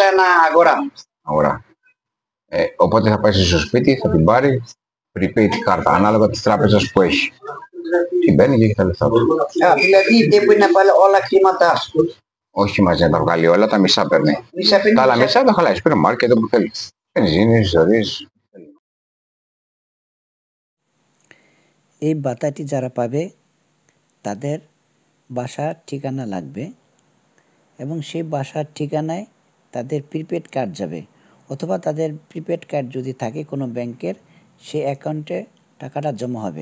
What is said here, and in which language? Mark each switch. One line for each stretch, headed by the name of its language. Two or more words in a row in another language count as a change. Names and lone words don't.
Greek: Αγορά. Οπότε θα πάει στο σπίτι, θα την πάρει prepaid κάρτα, ανάλογα της τράπεζας που έχει. Την παίρνει και έχει τα λεφτά του. Δηλαδή δεν μπορεί να βάλει όλα χρήματα. Όχι μαζί να τα βγάλει όλα, τα μισά παίρνει. Τα άλλα μισά τα χαλάει, παίρνει μάρκετ όπου θέλει. Βενζίνες, ιστορίες.
Bangla: এই বাতাটি যারা পাবে তাদের বাসার ঠিকানা লাগবে, এবং সেই বাসার ঠিকানায় তাদের প্রিপেড কার্ড যাবে, অথবা তাদের প্রিপেড কার্ড যদি থাকে কোনো ব্যাংকের, সেই অ্যাকাউন্টে টাকাটা জমা হবে।